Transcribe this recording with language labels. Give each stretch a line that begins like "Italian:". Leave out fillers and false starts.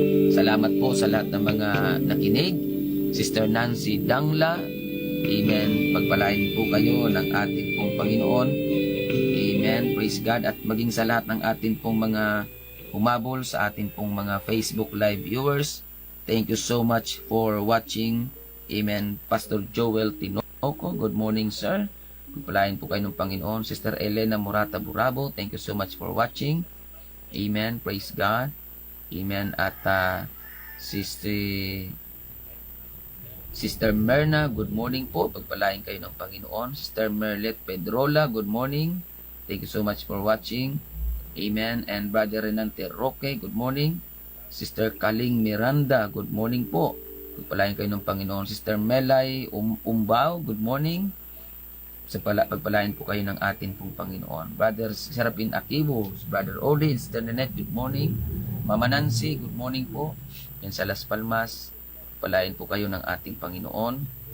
Filipino: Salamat po sa lahat ng mga nakinig. Sister Nancy Dangla, amen. Pagpalain po kayo ng ating pong Panginoon. Amen.
English: Praise God.
Filipino: At maging sa lahat ng ating pong mga humabol sa ating pong mga Facebook Live viewers.
English: Thank you so much for watching. Amen. Pastor Joel Tinoco, good morning, sir.
Filipino: Pagpalain po kayo ng Panginoon.
English: Sister Elena Morata Burabo, thank you so much for watching. Amen. Praise God. Amen. At Sister Sister Merna, good morning po.
Filipino: Pagpalain kayo ng Panginoon.
English: Sister Merlet Pedrola, good morning. Thank you so much for watching. Amen. And Brother Renante Roque, good morning. Sister Kaling Miranda, good morning po.
Filipino: Pagpalain kayo ng Panginoon.
English: Sister Melay Umbao, good morning.
Filipino: Pagpalain po kayo ng atin pong Panginoon. Brother Serapin Akibo, Brother Oli, Sister Nanette,
English: good morning.
Filipino: Mama Nancy,
English: good morning
Filipino: po. Yan sa Las Palmas. Pagpalain po kayo ng ating Panginoon.